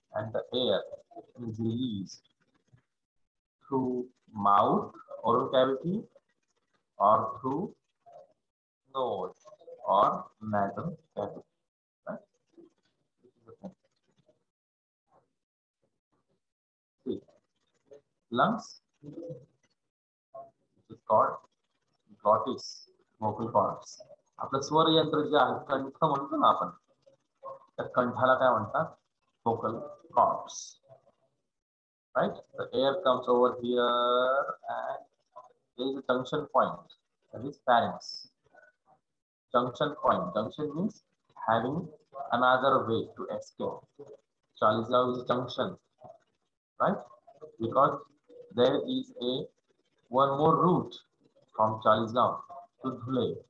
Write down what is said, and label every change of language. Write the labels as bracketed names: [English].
[English] And the air is released through mouth, oral cavity, or through nose or nasal cavity, right? See, lungs, which is called glottis, vocal cords. [Marathi] आपलं स्वर यंत्र जे आहे कंठ म्हणतो ना आपण, त्या कंठाला काय म्हणतात? [English] Vocal cords, right? The air comes over here and there is a junction point, that is pharynx. Junction point. Junction means having another way to escape. Chalisgaon is a junction, right? Because there is one more route from Chalisgaon to Dhule.